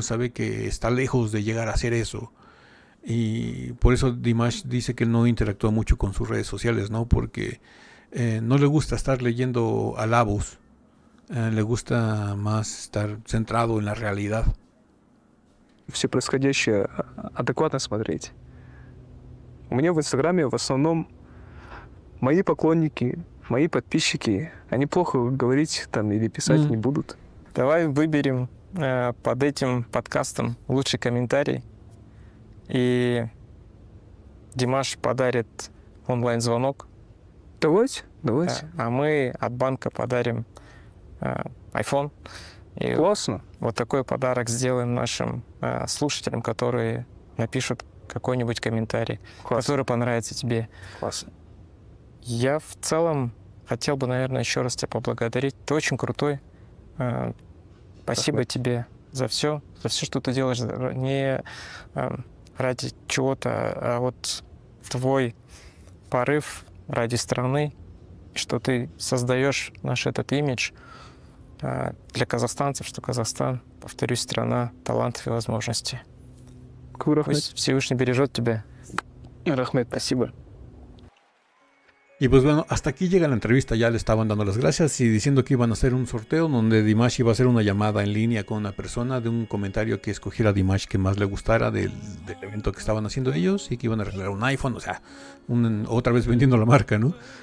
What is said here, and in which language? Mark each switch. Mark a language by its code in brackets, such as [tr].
[es] Sabe que está lejos de llegar a hacer eso. Y por eso Dimash dice que no interactúa mucho con sus redes sociales, ¿no? Porque no le gusta estar leyendo alabos le gusta más estar centrado en la realidad. [ru] Все происходящее адекватно смотреть. У меня в Инстаграме в основном мои поклонники, мои подписчики, они плохо говорить там или писать не будут. Давай выберем под этим подкастом лучший комментарий. И Димаш подарит онлайн-звонок. Давайте. А мы от банка подарим iPhone. И Классно. вот такой подарок сделаем нашим слушателям, которые напишут какой-нибудь комментарий, который понравится тебе. Классно. Я в целом хотел бы, наверное, еще раз тебя поблагодарить. Ты очень крутой. Спасибо тебе за все, что ты делаешь. Не ради чего-то, а вот твой порыв ради страны, что ты создаешь наш этот имидж для казахстанцев, что Казахстан, повторюсь, страна талантов и возможностей. Пусть Всевышний бережет тебя. Рахмет, спасибо. [es] Y pues bueno, hasta aquí llega la entrevista. Ya le estaban dando las gracias y diciendo que iban a hacer un sorteo donde Dimash iba a hacer una llamada en línea con una persona de un comentario que escogiera a Dimash que más le gustara del evento que estaban haciendo ellos, y que iban a regalar un iPhone, o sea, otra vez vendiendo la marca, ¿no?